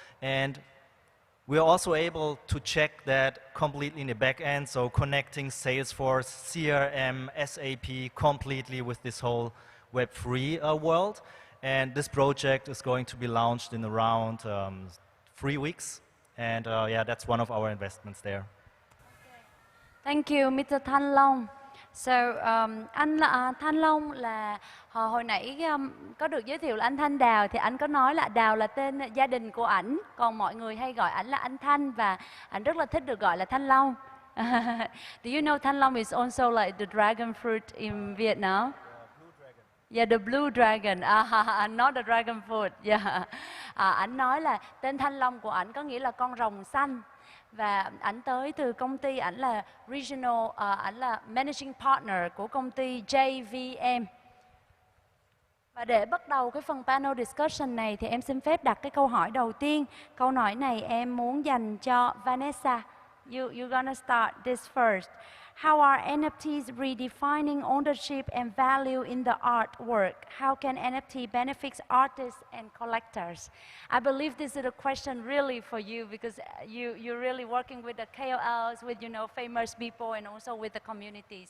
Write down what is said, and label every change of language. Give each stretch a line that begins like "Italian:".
English: And we're also able to check that completely in the back end, so connecting Salesforce, CRM, SAP completely with this whole Web3 world. And this project is going to be launched in around 3 weeks. And yeah, that's one of our investments there. Thank you, Mr. Thanh Long.
Vietnamese: So, anh Thanh Long là hồi nãy có được giới thiệu là anh Thanh Đào, thì anh có nói là Đào là tên gia đình của ảnh, còn mọi người hay gọi ảnh là anh Thanh, và ảnh rất là thích được gọi là Thanh Long.
English: Do you know Thanh Long is also like the dragon fruit in Vietnam? Yeah, the blue dragon, not the dragon fruit. Yeah.
Vietnamese: Ảnh nói là tên Thanh Long của ảnh có nghĩa là con rồng xanh. Và ảnh tới từ công ty, ảnh là regional, ảnh là managing partner của công ty JVM. Và để bắt đầu cái phần panel discussion này thì em xin phép đặt cái câu hỏi đầu tiên. Câu hỏi này em muốn dành cho Vanessa.
English: You're gonna start this first. How are NFTs redefining ownership and value in the artwork? How can NFT benefit artists and collectors? I believe this is a question really for you, because you're really working with the KOLs, with famous people, and also with the community.